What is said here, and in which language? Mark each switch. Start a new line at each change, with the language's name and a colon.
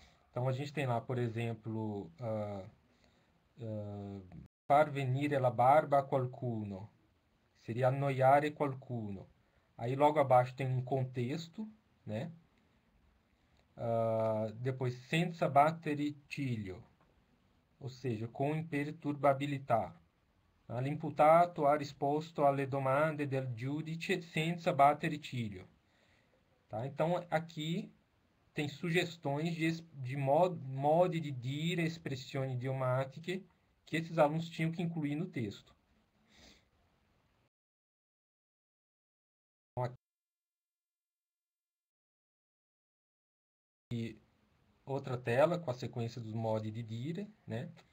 Portuguese: Então, a gente tem lá, por exemplo,
Italian: far venire la barba a qualcuno.
Portuguese: Seria
Italian: annoiare qualcuno.
Portuguese: Aí, logo abaixo tem um contexto, né? Depois,
Italian: senza battere ciglio.
Portuguese: Ou seja, com
Italian: imperturbabilità. L'imputato ha risposto alle domande del giudice senza battere ciglio.
Portuguese: Tá? Então, aqui tem sugestões de
Italian: modi di dire, espressioni idiomatiche,
Portuguese: que esses alunos tinham que incluir no texto. Então, aqui, outra tela com a sequência dos
Italian: modi di dire,
Portuguese: né?